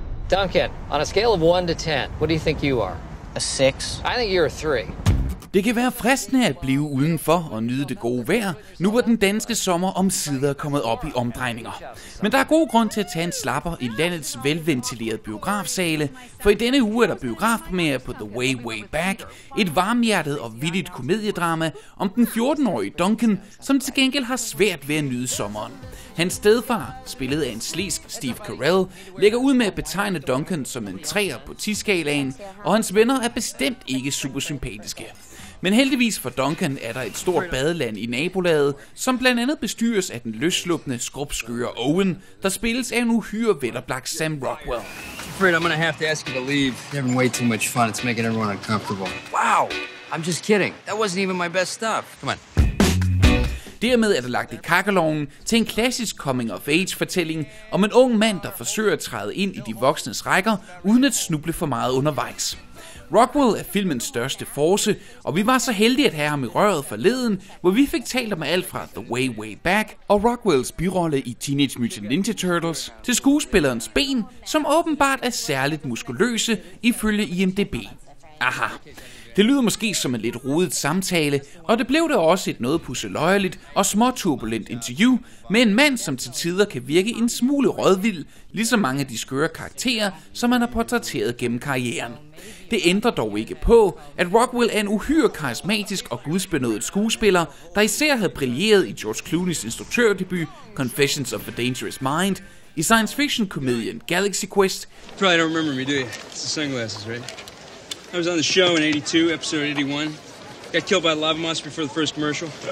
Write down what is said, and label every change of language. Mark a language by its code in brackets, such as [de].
[en] Duncan, on a scale of 1 to 10, what do you think you are? A 6. I think you're a 3. [da] Det kan være fristende at blive udenfor og nyde det gode vejr, nu hvor den danske sommer omsider er kommet op i omdrejninger. Men der er god grund til at tage en slapper i landets velventilerede biografsale, for i denne uge er der biografpremiere på The Way Back, et varmhjertet og vittigt komediedrama om den 14-årige Duncan, som til gengæld har svært ved at nyde sommeren. Hans stedfar, spillet af en slesk Steve Carell, lægger ud med at betegne Duncan som en 3'er på 10-skalaen, og hans venner er bestemt ikke super sympatiske. Men heldigvis for Duncan er der et stort badeland i nabolaget, som blandt andet bestyres af den løsslupne, skrubskøre Owen, der spilles af en uhyre velopblagt Sam Rockwell. [en] Afraid I'm gonna have to ask you to leave. You're having way too much fun. It's making everyone uncomfortable. Wow! I'm just kidding. That wasn't even my best stuff. Come on. [da] Dermed er der lagt i kakkelovnen til en klassisk coming-of-age-fortælling om en ung mand, der forsøger at træde ind i de voksnes rækker, uden at snuble for meget undervejs. Rockwell er filmens største force, og vi var så heldige at have ham i røret forleden, hvor vi fik talt om alt fra The Way Back og Rockwells birolle i Teenage Mutant Ninja Turtles til skuespillerens ben, som åbenbart er særligt muskuløse ifølge IMDb. Aha. Det lyder måske som en lidt rodet samtale, og det blev det også et noget pudseløjerligt og småturbulent interview med en mand, som til tider kan virke en smule rådvild, ligesom mange af de skøre karakterer, som han har portrætteret gennem karrieren. Det ændrer dog ikke på, at Rockwell er en uhyre karismatisk og gudsbenådet skuespiller, der især havde brilleret i George Clooneys-instruktørdebut Confessions of a Dangerous Mind, i science fiction-komedien Galaxy Quest. [en] Probably don't remember me, do you? It's the sunglasses, right? I was on the show in 82, episode 81. Got killed by a lava monster before the first commercial.